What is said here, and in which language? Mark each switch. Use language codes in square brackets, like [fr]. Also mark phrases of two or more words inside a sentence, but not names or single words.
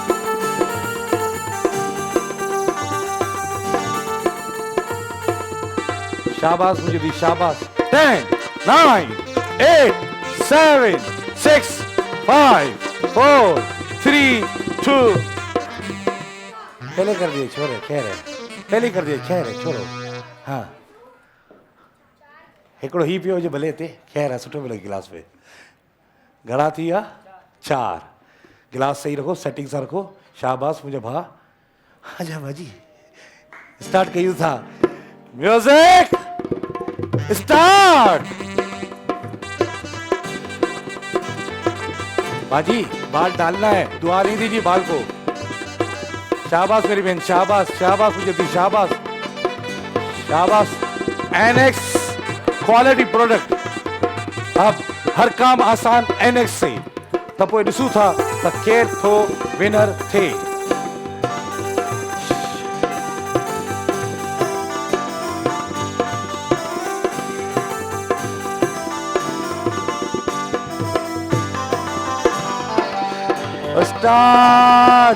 [hi] शाबाश मुझे दी, शाबाश। 10 9 8 7 6 5 4 3 2। पहले कर दिए छोरे, कह रहे पहले कर दिए, खैर है छोड़ो। [sd] हाँ हिकिड़ो ही पियो जो भले ते, खैर है सुठो मिले गिलास में। घणा थी विया 4। गिलास सही रखो, सेटिंग सां रखो। शाबाश मुंहिंजा भाउ। आजा भाजी स्टार्ट कयूं था। [en] music start. [hi] बाजी बाल डालना है, दुआ नहीं दीजिए बाल को। शाबाश मेरी बहन, शाबाश शाबाश मुझे दी, शाबाश शाबाश। एनेक्स [en] quality product, [hi] अब हर काम आसान एनेक्स से। [sd] त पोइ ॾिसूं था त केर थो विनर थे। स्टार्ट।